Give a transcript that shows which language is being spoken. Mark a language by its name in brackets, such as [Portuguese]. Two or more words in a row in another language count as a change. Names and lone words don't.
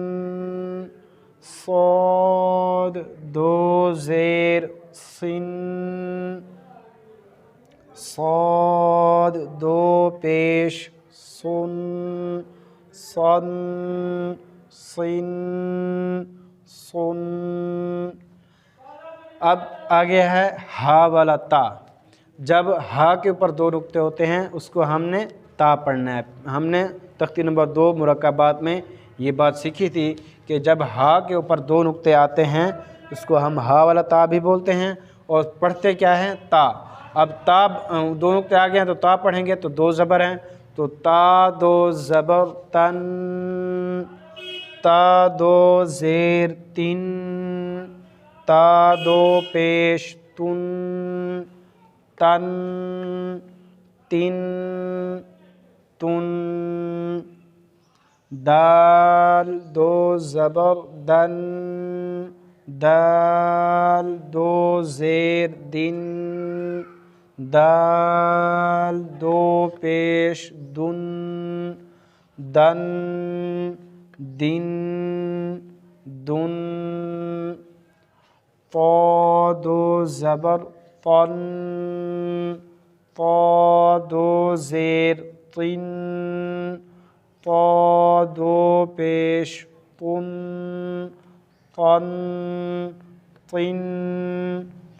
[Urdu] صاد دو زیر صن صاد دو پیش صن صن صن صن اب آگے ہے ہا والا تا. جب ہا کے اوپر دو نقطے ہوتے ہیں اس کو ہم نے تا پڑھنا ہے. ہم نے تختی نمبر 2 مرکبات میں یہ بات سیکھی تھی کہ جب ہا کے اوپر دو نقطے آتے ہیں اس کو ہم ہا والا تا بھی بولتے ہیں اور پڑھتے کیا ہیں تا. اب تا دو نقطے آ گئے ہیں تو تا پڑھیں گے تو دو زبر ہیں تو تا دو زبر تن تا دو زیر تن تا دو پیش تن تن تن تن دال دو زبر دن دال دو زیر دن دال دو پیش دن دن دن دن طا دو زبر طن طا دو زیر طن طا دو پیش طن طن طن